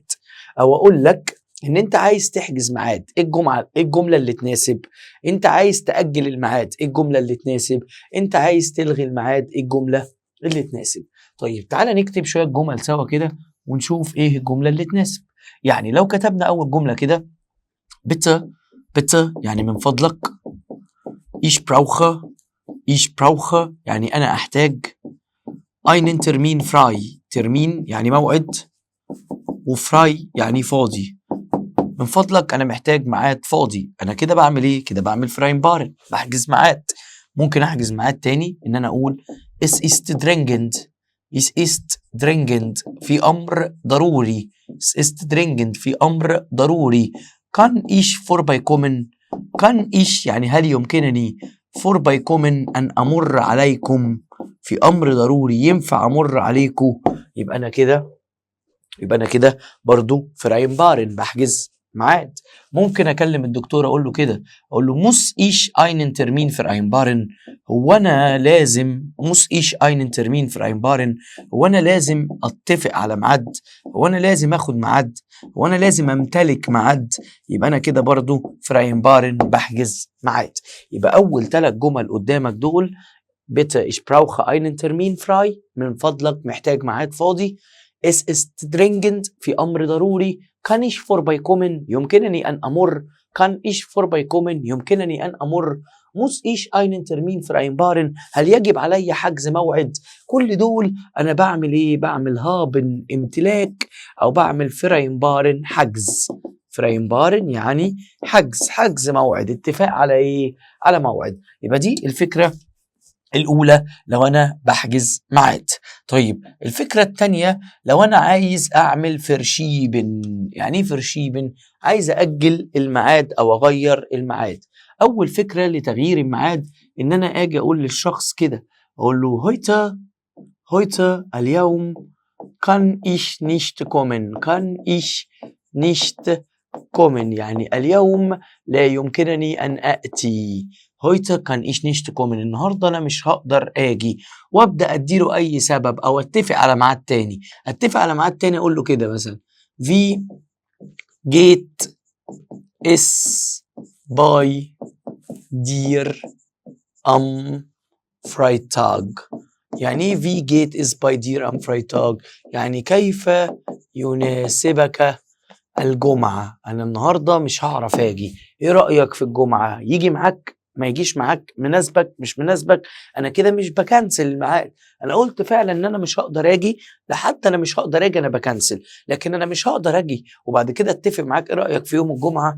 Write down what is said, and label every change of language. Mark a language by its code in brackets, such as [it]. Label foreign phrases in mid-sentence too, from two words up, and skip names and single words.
[ar] أو أقول لك إن أنت عايز تحجز ميعاد، إيه الجملة اللي تناسب؟ أنت عايز تأجل الميعاد، إيه الجملة اللي تناسب؟ أنت عايز تلغي الميعاد، إيه الجملة اللي تناسب؟ طيب تعالى نكتب شوية جمل سوا كده ونشوف ايه الجملة اللي تناسب. يعني لو كتبنا اول جملة كده bitte يعني من فضلك، [de] ich brauche [ar] يعني انا احتاج، [de] einen Termin frei [ar] ترمين يعني موعد، وفراي يعني فاضي. من فضلك انا محتاج ميعاد فاضي. انا كده بعمل ايه؟ كده بعمل فراينبارن، بحجز ميعاد. ممكن احجز ميعاد تاني ان انا اقول [de] es ist dringend [ar] في امر ضروري. [de] es ist dringend [ar] في امر ضروري. [de] kann ich vorbeikommen kann ich [ar] يعني هل يمكنني vorbeikommen ان امر عليكم في امر ضروري، ينفع امر عليكم. يبقى انا كده برضو فراينبارن، بحجز ميعاد. ممكن اكلم الدكتور اقول له كده، اقول له [de] muss ich einen Termin vereinbaren، [ar] هو انا لازم [de] muss ich einen Termin vereinbaren، [ar] هو انا لازم اتفق على ميعاد، هو انا لازم اخد ميعاد، هو انا لازم امتلك ميعاد. يبقى انا كده برضو فراينبارن، بحجز ميعاد. يبقى اول 3 جمل قدامك دول [de] bitte ich brauche einen Termin frei [ar] من فضلك محتاج ميعاد فاضي، [de] es ist dringend [ar] في أمر ضروري، [de] kann ich vorbeikommen [ar] يمكنني أن أمر، [de] kann ich vorbeikommen [ar] يمكنني أن أمر، [de] muss ich einen Termin vereinbaren [ar] هل يجب علي حجز موعد. كل دول أنا بعمل إيه؟ بعمل هابن امتلاك، أو بعمل فرينبارن حجز. فرينبارن يعني حجز موعد، اتفاق على إيه؟ على موعد. يبقى دي الفكرة الأولى لو أنا بحجز ميعاد. طيب الفكرة التانية لو أنا عايز أعمل فرشيبن. يعني إيه فرشيبن؟ عايز أجل الميعاد أو أغير الميعاد. أول فكرة لتغيير الميعاد إن أنا أجي أقول للشخص كده، أقول له heute اليوم [de] kann ich nicht kommen [ar] يعني اليوم لا يمكنني أن أأتي. [de] heute kann ich nicht kommen [ar] النهاردة أنا مش هقدر آجي، وأبدأ أديله أي سبب أو أتفق على ميعاد تاني. أقول له كده مثلا [de] wie geht es bei dir am Freitag. [ar] يعني إيه [de] wie geht es bei dir am Freitag؟ [ar] يعني كيف يناسبك الجمعة؟ أنا النهاردة مش هعرف أجي، إيه رأيك في الجمعة؟ يجي معاك ما يجيش معاك، مناسبك مش مناسبك. أنا كده مش بكنسل الميعاد، أنا قلت فعلا إن أنا مش هقدر أجي، لحتى أنا مش هقدر أجي أنا بكنسل، لكن أنا مش هقدر أجي وبعد كده أتفق معاك إيه رأيك في يوم الجمعة.